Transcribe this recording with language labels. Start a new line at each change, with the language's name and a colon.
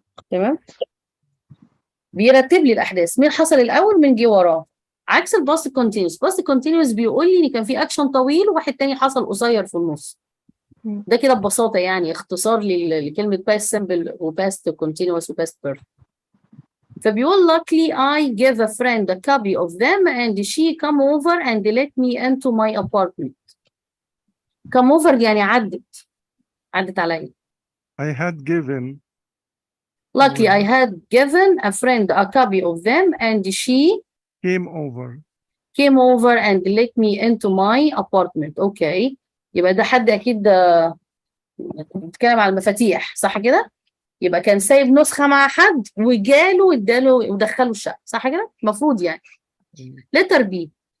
Arabic: تمام؟ بيرتب لي الأحداث، مين حصل الأول مين جه وراه. عكس الباست كونتينوس. الباست كونتينوس بيقول لي إن كان في أكشن طويل وواحد تاني حصل قصير في النص. ده كده ببساطة يعني اختصار لكلمة past simple و past continuous و past perfect. فبيقول
English: luckily I gave a friend a copy of them and she come over and let me into my apartment. come over
Arabic: يعني عدت عليا.
English: I had given. Luckily I had given a friend a copy of them and she came over and let me into my apartment.
Arabic: Okay. يبقى ده حد أكيد بيتكلم على المفاتيح صح كده؟ يبقى كان سايب نسخة مع حد وجاله واداله ودخله الشقة صح كده؟ المفروض يعني. letter B.